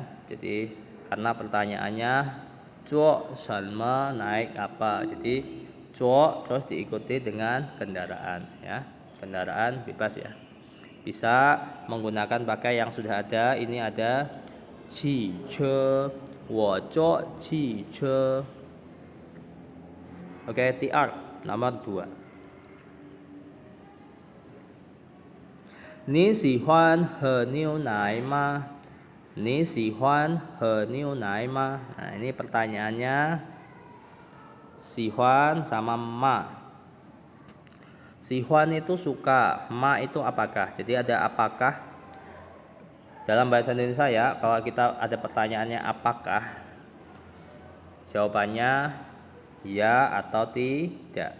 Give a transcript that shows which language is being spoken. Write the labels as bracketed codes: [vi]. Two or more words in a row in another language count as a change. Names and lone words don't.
[id] Jadi karena pertanyaannya [zh] 坐什么, [id] naik apa. Jadi zuo terus diikuti dengan kendaraan ya. Kendaraan bebas ya. Bisa menggunakan pakai yang sudah ada. Ini ada [zh] 汽车, 我坐汽车. [id] Oke, nomor 2. [zh] Ni 喜欢喝牛奶吗? Ni 喜欢喝牛奶吗? [id] Nah, ini pertanyaannya sihuan sama ma. Sihuan itu suka, ma itu apakah? Jadi ada apakah. Dalam bahasa Indonesia ya, kalau kita ada pertanyaannya apakah, jawabannya ya atau tidak.